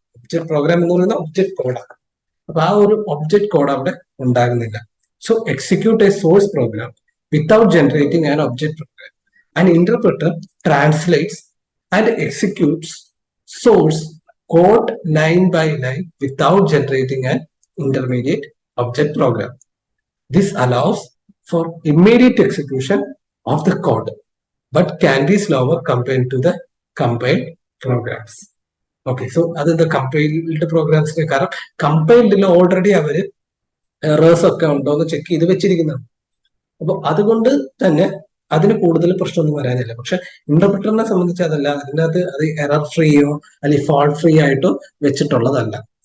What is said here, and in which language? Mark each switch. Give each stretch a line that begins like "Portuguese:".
Malayalam: Object programme എന്ന് പറയുന്ന object കോഡാണ്. അപ്പൊ ആ ഒരു ഒബ്ജക്ട് കോഡ് അവിടെ ഉണ്ടാകുന്നില്ല.
English: So execute a source program without generating an object program. An interpreter translates and executes source code line by line without generating an intermediate object program. This allows for immediate execution of the code, but can be slower compared to the compiled programs.
Malayalam: Okay, so അത് the compiled programs കാരണം കമ്പൈൽഡിൽ already അവര് errors ഒക്കെ ഉണ്ടോ എന്ന് check ചെയ്ത് വെച്ചിരിക്കുന്നതാണ്. അപ്പൊ അതുകൊണ്ട് തന്നെ അതിന് കൂടുതൽ പ്രശ്നമൊന്നും വരാനില്ല. പക്ഷെ ഇന്റർപ്രറ്ററിനെ സംബന്ധിച്ച് അതല്ല. അതിനകത്ത് അത് എറർ ഫ്രീയോ അല്ലെങ്കിൽ ഫോൾട്ട് ഫ്രീ ആയിട്ടോ വെച്ചിട്ടുള്ളതല്ല.